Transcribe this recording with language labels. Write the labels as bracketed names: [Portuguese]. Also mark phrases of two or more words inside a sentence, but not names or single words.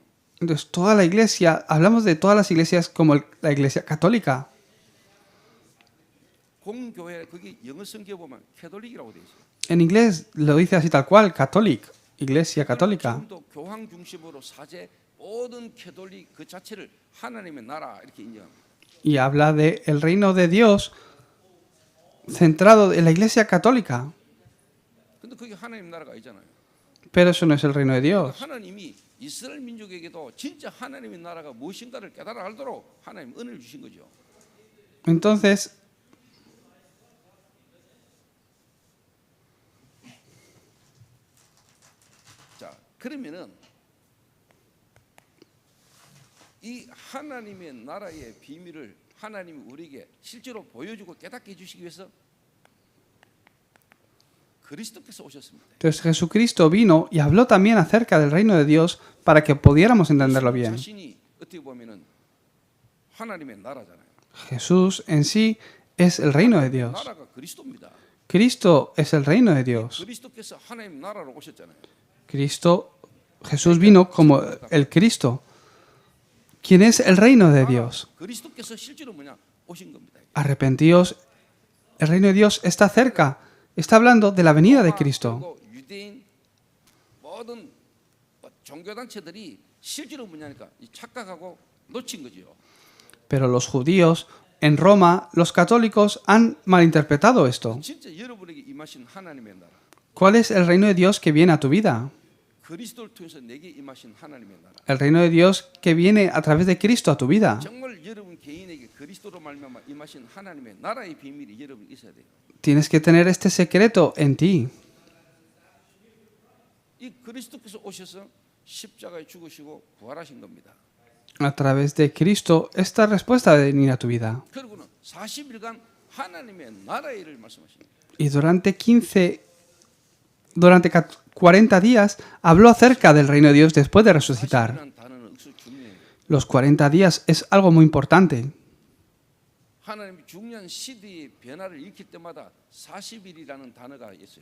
[Spanish] Entonces, toda la iglesia, hablamos de todas las iglesias como la iglesia católica. [Korean] 공교회 거기 영어 성경에 보면 캐톨릭이라고 돼 있어요. [Spanish] En inglés lo dice así tal cual, catholic. Iglesia Católica. [Korean] 지금도 교황 중심으로 사제 모든 캐톨릭 그 자체를 하나님의 나라 이렇게 인정합니다. [Spanish] Y habla de el reino de Dios centrado en la Iglesia Católica. [Korean] 근데 그게 하나님 나라가 아니잖아요. [Spanish] Pero eso no es el reino de Dios. [Korean] 하나님이 이스라엘 민족에게도 진짜 하나님의 나라가 무엇인가를 깨달아 알도록 하나님 은혜를 주신 거죠. [Spanish] Entonces, [Korean] 자, 그러면은 이 하나님의 나라의 비밀을 하나님이 우리에게 실제로 보여주고 깨닫게 해주시기 위해서 그리스도께서 오셨습니다. [Spanish] entonces Jesucristo vino y habló también acerca del reino de Dios para que pudiéramos entenderlo bien. [Korean] 자신이 어떻게 보면은 하나님의 나라잖아요. [Spanish] Jesús en sí es el reino de Dios. [Korean] 나라가 그리스도입니다. [Spanish] Cristo es el reino de Dios. [Korean] 그리스도께서 하나님 나라로 오셨잖아요. [Spanish] Jesús vino como el Cristo. ¿Quién es el reino de Dios? [Korean] 그리스도께서 실제로 뭐냐 오신 겁니다. [Spanish] Arrepentíos, el reino de Dios está cerca. Está hablando de la venida de Cristo. [Korean] 그리고 유대인 모든 종교 단체들이 실제로 뭐냐니까 착각하고 놓친 거죠. [Spanish] Pero los judíos en Roma, los católicos han malinterpretado esto. [Korean] 진짜 여러분에게 임하신 하나님의 나라. [Spanish] ¿Cuál es el reino de Dios que viene a tu vida? [Korean] 그리스도를 통해서 내게 임하신 하나님의 나라. [Spanish] El reino de Dios que viene a través de Cristo a tu vida. [Korean] 정말 여러분 개인에게 그리스도로 말미암아 임하신 하나님의 나라의 비밀이 여러분 있어야 돼요. [Spanish] Tienes que tener este secreto en ti. [Korean] 이 그리스도께서 오셔서 십자가에 죽으시고 부활하신 겁니다. [Spanish] A través de Cristo, esta respuesta de venir a tu vida. [Korean] 그리고는 40일간 하나님의 나라의 일을 말씀하십니다. [Spanish] Y durante 40 días habló acerca del reino de Dios después de resucitar. [Korean] 40일이라는 단어는 억수 중요해요. [Spanish] Los 40 días es algo muy importante. [Korean] 하나님이 중요한 시대의 변화를 일으킬 때마다 40일이라는 단어가 있어요.